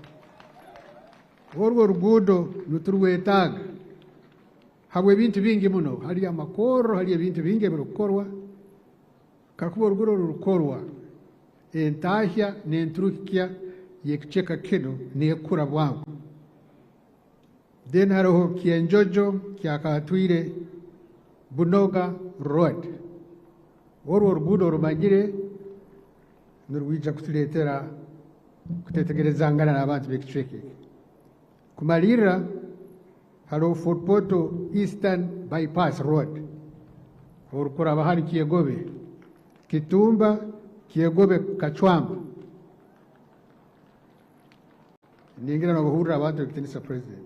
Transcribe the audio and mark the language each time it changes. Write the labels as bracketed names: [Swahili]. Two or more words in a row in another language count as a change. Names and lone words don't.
[Tooro] Orwo rugudo nuturwetaga habwe bintu bingi muno, hali amakoro, hali bintu bingi birukorwa kakuba orugudo rukorwa entahya n'enturukya yekucheka kino nekura bwangu. Then hariho Kienjojo kyakatwire Bunoga Road. Orwo rugudo rumanyire nurwija kutuletera kutetegerezangana n'abantu b'ekicweka. Kumalira hariho Fort Portal Eastern Bypass Road orukuraba hari Kiegobe Kitumba Kiegobe Kachwamba ningira nobuhurira abantu b'ekitinisa president.